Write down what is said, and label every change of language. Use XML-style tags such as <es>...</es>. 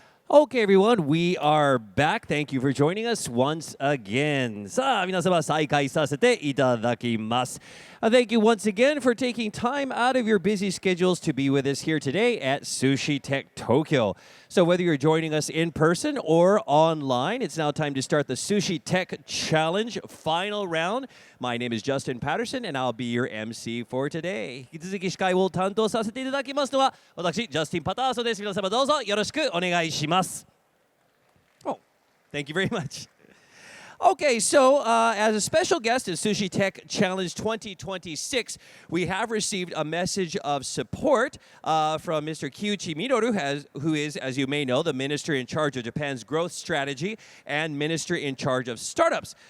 <en>Okay, everyone, we are back. Thank you for joining us once again.</en> <ja>さあ、皆様再開させていただきます。</ja> <en>Thank you once again for taking time out of your busy schedules to be with us here today at Sushi Tech Tokyo. So whether you're joining us in person or online, it's now time to start the Sushi Tech Challenge final round. My name is Justin Patterson, and I'll be your MC for today.</en> <ja>引き続き司会を担当させていただきますのは、私、ジャスティン・パターソンです。皆様どうぞよろしくお願いします。</ja> <en>Oh, thank you very much. Okay, so as a special guest at Sushi Tech Challenge 2026, we have received a message of support from Mr. Kyuichi Minoru, who is, as you may know, the Minister in charge of Japan's growth strategy and Minister in charge of startups.</en>